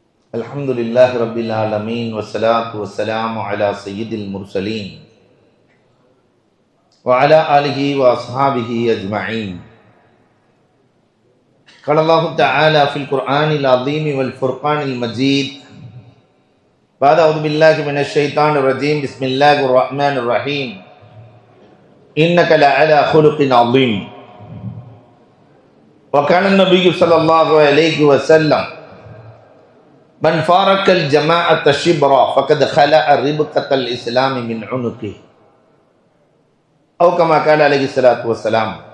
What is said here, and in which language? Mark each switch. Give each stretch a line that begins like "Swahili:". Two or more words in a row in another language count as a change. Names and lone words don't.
Arabic: الحمد لله رب العالمين والصلاة والسلام على سيد المرسلين وعلى آله وأصحابه أجمعين. قال الله تعالى في القرآن العظيم والفرقان المجيد بعد أعوذ بالله من الشيطان الرجيم بسم الله الرحمن الرحيم إنك لعلى خلق عظيم. وكان النبي صلى الله عليه وسلم من فارق الجماعة شبرا فقد خلع ربقة الإسلام من عنقه أو كما قال عليه الصلاة والسلام.